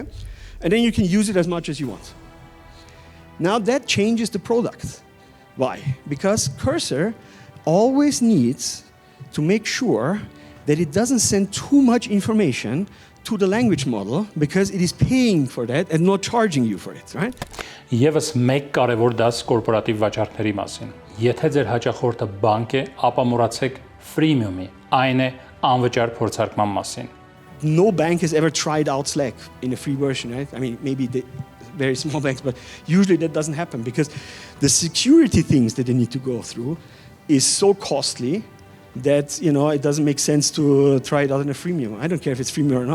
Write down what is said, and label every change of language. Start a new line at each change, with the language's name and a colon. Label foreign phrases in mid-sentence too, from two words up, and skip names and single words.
English: And then you can use it as much as you want. Now that changes the product. Why? Because Cursor always needs to make sure that it doesn't send too much information to the language model because it is paying for that and not charging you for it, right?
Armenian: Եվս մեկ կարևոր դաս կորպորատիվ վաճառքների մասին։ Եթե ձեր հաճախորդը բանկ է, ապա մոռացեք freemium-ի, այն է անվճար փորձարկման մասին։
English: No bank has ever tried out Slack in a free version, right? I mean, maybe the very small banks, but usually that doesn't happen because the security things that they need to go through is so costly that, you know, it doesn't make sense to try it out in a freemium. I don't care if it's freemium or not.